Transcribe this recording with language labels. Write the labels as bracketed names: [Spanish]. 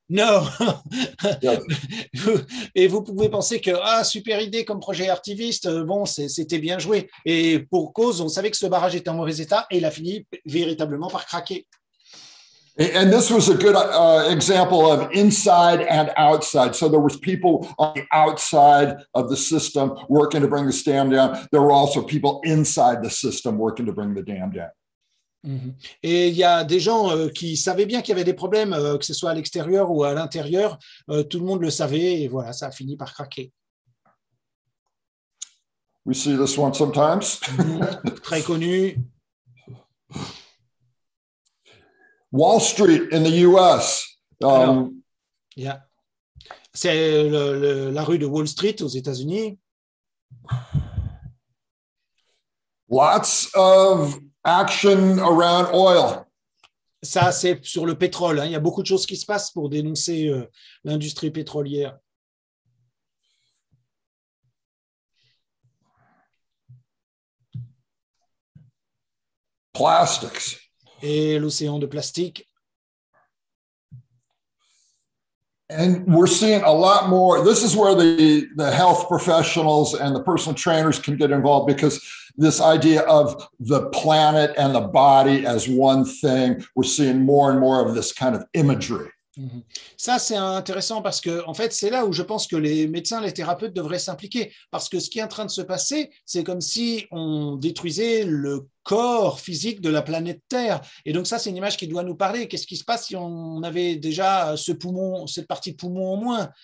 [French] Non. Et vous pouvez penser que super idée comme projet artiviste, bon, c'était bien joué. Et pour cause, on savait que ce barrage était en mauvais état et il a fini véritablement par craquer. [English] And this was a good example of inside and outside. So there was people on the outside of the system working to bring this dam down. There were also people inside the system working to bring the dam down. [French] Et il y a des gens qui savaient bien qu'il y avait des problèmes, que ce soit à l'extérieur ou à l'intérieur. Tout le monde le savait et voilà, ça a fini par craquer. [English] We see this one sometimes. [French] Très connu. [English] Wall Street in the US. [French] Alors, c'est la rue de Wall Street aux États-Unis. [English] Lots of action around oil. [French] Ça, c'est sur le pétrole. Il y a beaucoup de choses qui se passent pour dénoncer l'industrie pétrolière. [English] Plastics. [French] Et l'océan de plastique. [English] And we're seeing a lot more. This is where the health professionals and the personal trainers can get involved, because this idea of the planet and the body as one thing, we're seeing more and more of this kind of imagery. [French] Ça, c'est intéressant parce que, en fait, c'est là où je pense que les médecins, les thérapeutes devraient s'impliquer. Parce que ce qui est en train de se passer, c'est comme si on détruisait le corps physique de la planète Terre. Et donc ça, c'est une image qui doit nous parler. Qu'est-ce qui se passe si on avait déjà ce poumon, cette partie de poumon en moins?